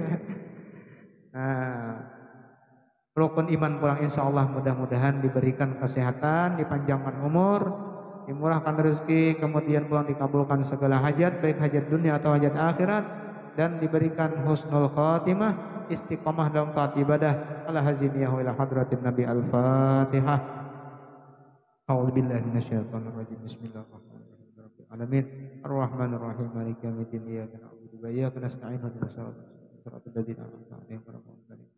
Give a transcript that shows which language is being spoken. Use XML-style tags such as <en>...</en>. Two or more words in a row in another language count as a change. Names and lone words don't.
<bjn>Nah, rukun iman pulang</bjn> <ar>إن شاء الله</ar> <bjn>mudah-mudahan diberikan kesehatan, dipanjangkan umur, dimurahkan rezeki, kemudian pulang dikabulkan segala hajat, baik hajat dunia atau hajat akhirat, dan diberikan</bjn> <ar>حسن الخاتمة,</ar> <bjn>istiqomah dalam taat ibadah.</bjn> <ar>على هذه النية وإلى حضرة النبي الفاتحة. أعوذ بالله من الشيطان الرجيم. بسم الله الرحمن الرحيم. العالمين. الرحمن الرحيم. مالك يوم الدين. إياك نعبد وإياك نستعين. اهدنا الصراط المستقيم.</ar>